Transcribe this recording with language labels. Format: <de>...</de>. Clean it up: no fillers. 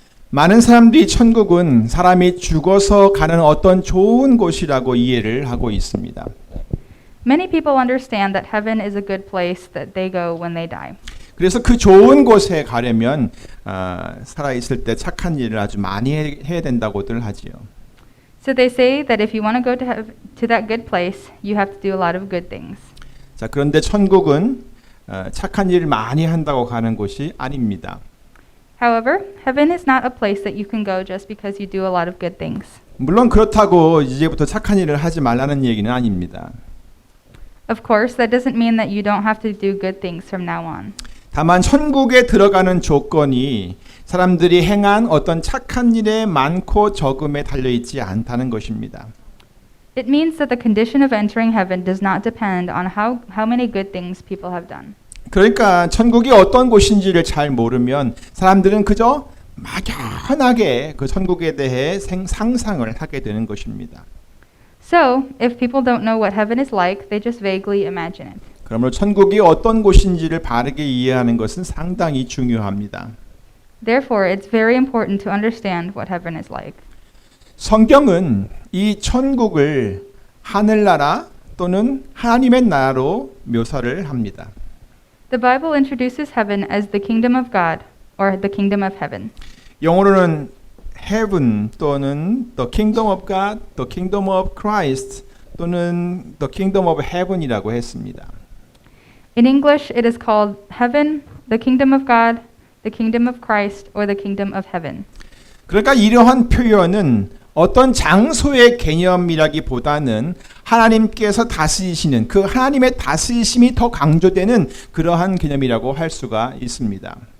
<ko>많은 사람들이 천국은 사람이 죽어서 가는 어떤 좋은 곳이라고 이해를 하고 있습니다.</ko> <en>Many people understand that heaven is a good place that they go when they die.</en> <ko>그래서 그 좋은 곳에 가려면 살아있을 때 착한 일을 아주 많이 해야 된다고들 하지요.</ko> <en>So they say that if you want to go to that good place, you have to do a lot of good things.</en> <ko>자, 그런데 천국은 착한 일을 많이 한다고 가는 곳이 아닙니다.</ko> <en>However, heaven is not a place that you can go just because you do a lot of good things.</en> <ko>물론 그렇다고 이제부터 착한 일을 하지 말라는 얘기는 아닙니다.</ko> <en>Of course, that doesn't mean that you don't have to do good things from now on.</en> <ko>다만 천국에 들어가는 조건이 사람들이 행한 어떤 착한 일의 많고 적음에 달려있지 않다는 것입니다.</ko> <en>It means that the condition of entering heaven does not depend on how many good things people have done.</en> <ko>그러니까 천국이 어떤 곳인지를 잘 모르면 사람들은 그저 막연하게 그 천국에 대해 상상을 하게 되는 것입니다.</ko> <en>So, if people don't know what heaven is like, they just vaguely imagine it.</en> <ko>그러므로 천국이 어떤 곳인지를 바르게 이해하는 것은 상당히 중요합니다.</ko> <en>Therefore, it's very important to understand what heaven is like.</en> <ko>성경은 이 천국을 하늘나라 또는 하나님의 나라로 묘사를 합니다.</ko> <en>The Bible introduces heaven as the kingdom of God, or the kingdom of heaven.</en> <ko>영어로는 heaven 또는</ko> <en>the kingdom of God, the kingdom of Christ</en> <ko>또는</ko> <en>the kingdom of heaven</en> <ko>이라고 했습니다.</ko> <en>In English, it is called heaven, the kingdom of God, the kingdom of Christ, or the kingdom of heaven.</en> <ko>그러니까 이러한 표현은 어떤 장소의 개념이라기보다는 하나님께서 다스리시는 그 하나님의 다스리심이 더 강조되는 그러한 개념이라고 할 수가 있습니다.</ko>